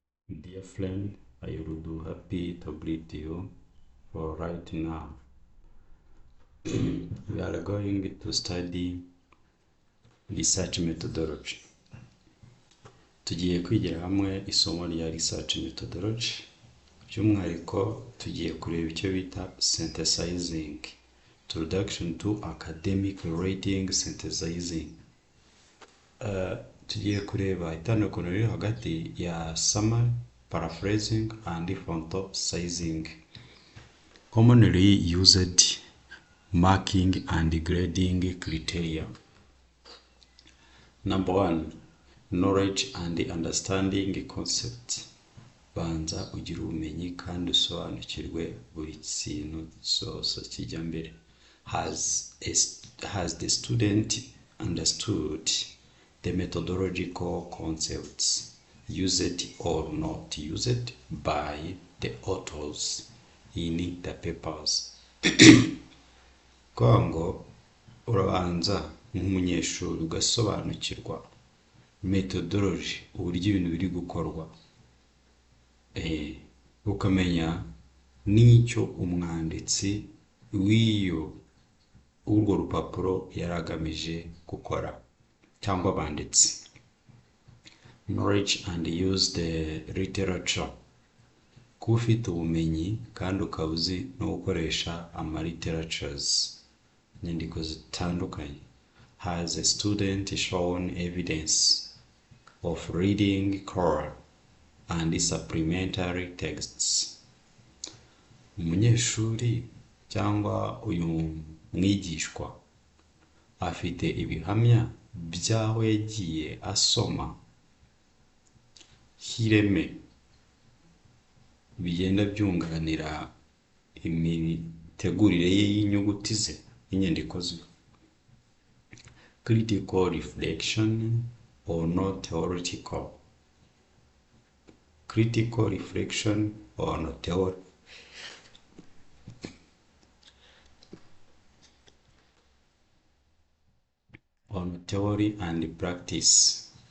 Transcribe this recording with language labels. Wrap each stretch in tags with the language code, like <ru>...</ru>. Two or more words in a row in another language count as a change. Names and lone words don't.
<en>Dear friend, I will be happy to greet you for right now. We are going to study research methodology.</en> <rw>Tugiye kwigira hamwe isomo rya</rw> <en>research methodology.</en> <rw>By'umwihariko tugiye kureba icyo bita synthesizing.</rw> <en>Introduction to academic writing synthesizing.</en> <rw>Tugiye kureba itandukaniro riri hagati ya</rw> <en>summary, paraphrasing and synthesizing. Commonly used marking and grading criteria. Number 1, knowledge and understanding concepts.</en> <rw>Banza ugira ubumenyi kandi usobanukirwe buri kintu cyose kijya mbere.</rw> <en>Has the student understood the methodological concepts used or not used by the authors in the papers?</en> <rw>Kwa ngo urabanza nk'umunyeshuri ugasobanukirwa methodology, uburyo ibintu biri gukorwa, ukamenya n'icyo umwanditsi urwo rupapuro yaragamije gukora cyangwa banditsi.</rw> <en>Knowledge and use the literature.</en> <rw>Kuba ufite ubumenyi kandi ukaba uzi no gukoresha literatures, inyandiko zitandukanye.</rw> <en>Has a student shown evidence of reading core and supplementary texts?</en> <rw>Umunyeshuri cyangwa uyu mwigishwa afite ibihamya by'aho yagiye asoma hireme bigenda byunganira imitegurire ye y'inyuguti ze n'inyandiko ze.</rw> <en>Critical reflection or not theoretical. Critical reflection or not on theory and practice.</en>